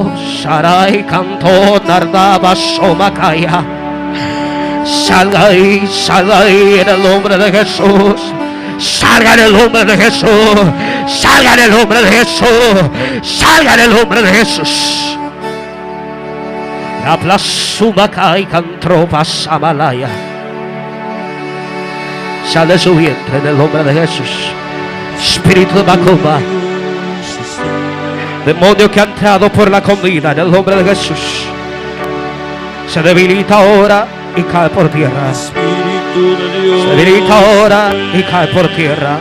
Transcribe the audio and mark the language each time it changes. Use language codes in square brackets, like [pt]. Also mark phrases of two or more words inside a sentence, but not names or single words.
[es] Sarai cantó Nardaba Somakaya. Salga ahí en el nombre de Jesús. Salga en el nombre de Jesús. Salga en el nombre de Jesús. Salga en el nombre de Jesús. La plasumakai cantropa samalaya. Sale su vientre en el nombre de Jesús. Espíritu de Macumba. Demonio que ha entrado por la comida, en el nombre de Jesús. Se debilita ahora y cae por tierra. Se debilita ahora y cae por tierra.